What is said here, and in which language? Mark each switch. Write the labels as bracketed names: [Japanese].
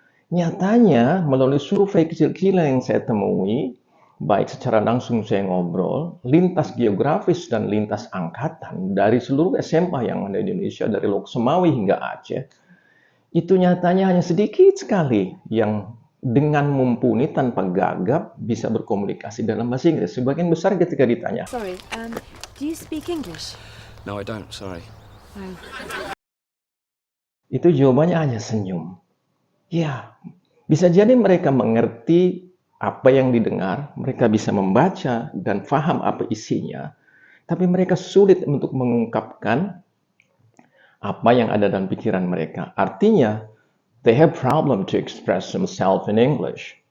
[Indonesian] nyatanya melalui survei kecil-kecilan yang saya temui, baik secara langsung saya ngobrol, lintas geografis dan lintas angkatan dari seluruh SMA yang ada di Indonesia, dari Lok Semawi hingga Aceh, itu nyatanya hanya sedikit sekali yang dengan mumpuni tanpa gagap bisa berkomunikasi dalam bahasa Inggris. Sebagian besar ketika ditanya, [English] Sorry, do you speak English? No, I don't, sorry. Oh. [Indonesian] itu jawabannya hanya senyum. Ya, bisa jadi mereka mengerti apa yang didengar, mereka bisa membaca dan paham apa isinya, tapi mereka sulit untuk mengungkapkan apa yang ada dalam pikiran mereka. Artinya, [English] they have problem to express themselves in English.